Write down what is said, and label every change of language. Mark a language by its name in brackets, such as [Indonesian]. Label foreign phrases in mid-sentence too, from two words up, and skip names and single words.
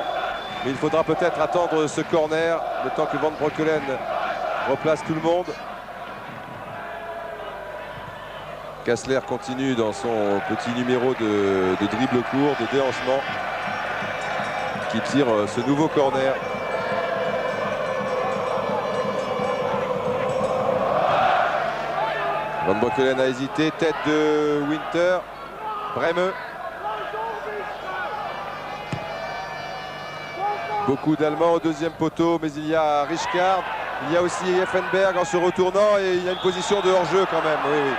[French] Mais il faudra peut-être attendre ce corner, le temps que Van Breukelen replace tout le monde. Kessler continue dans son petit numéro de dribble court, de déhanchement, qui tire ce nouveau corner. Van Breukelen a hésité, tête de Winter, Breme. Beaucoup d'Allemands au deuxième poteau, mais il y a Richkard, il y a aussi Effenberg en se retournant et il y a une position de hors-jeu quand même. Oui, oui.